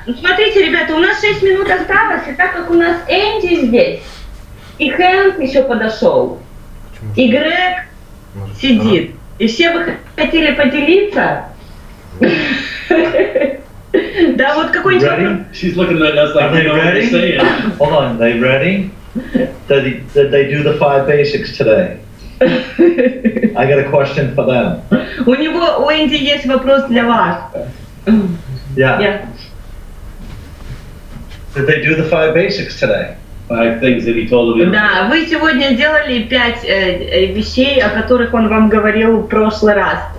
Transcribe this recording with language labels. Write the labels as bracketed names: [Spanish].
[Russian] Смотрите, ребята, у нас 6 минут осталось, и так как у нас Энди здесь, и Хэнк еще подошел, и Грег сидит, и все вы хотели поделиться. Да, вот какой-нибудь вопрос. [English] She's looking at us like they know what they're saying. Hold on, they ready? Did they do the 5 basics today? I got a question for them. [Russian] У Энди есть вопрос для вас. [English] Yeah. Did they do the 5 basics today? 5 things that he told them. [Russian] Да, вы сегодня делали 5 вещей, о которых он вам говорил в прошлый раз.